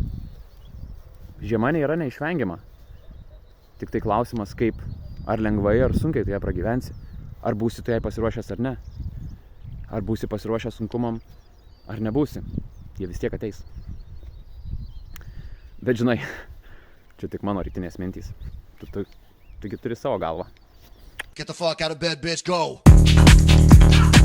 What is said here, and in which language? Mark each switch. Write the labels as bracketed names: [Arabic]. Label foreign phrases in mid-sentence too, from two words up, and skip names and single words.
[Lithuanian] Žiema nėra neišvengiama. Tik tai klausimas, kaip, ar lengvai, ar sunkiai tu ją pragyvensi. Ar būsi tu jai pasiruošęs ar ne. Ar būsi pasiruošęs sunkumam, ar nebūsi. Jie vis tiek ateis. Bet žinai, čia tik mano rytinės mintys. Tu turi savo galvą. [English] Get the fuck out of bed, bitch, go!